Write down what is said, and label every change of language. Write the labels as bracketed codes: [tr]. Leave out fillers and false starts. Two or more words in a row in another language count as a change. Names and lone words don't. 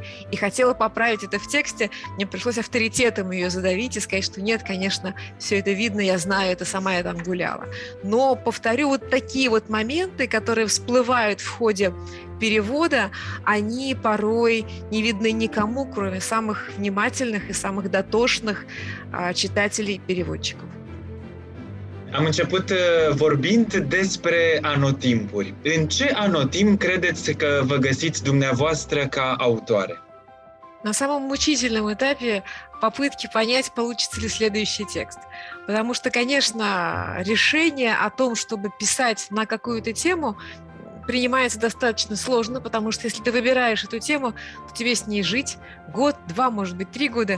[ru] И хотела поправить это в тексте, мне пришлось авторитетом ее задавить и сказать, что нет, конечно, все это видно, я знаю, это сама я там гуляла. Но, повторю, вот такие вот моменты, которые всплывают в ходе перевода, они порой не видны никому, кроме самых внимательных и самых дотошных читателей-переводчиков. [ro] Am început vorbind despre anotimpuri. În ce anotimp credeți că vă găsiți dumneavoastră ca autoare? [ru] На самом мучительном этапе попытки понять, получится ли следующий текст. Потому что, конечно, решение о том, чтобы писать на какую-то тему, принимается достаточно сложно, потому что если ты выбираешь эту тему, то тебе с ней жить год, 2, может быть, 3 года.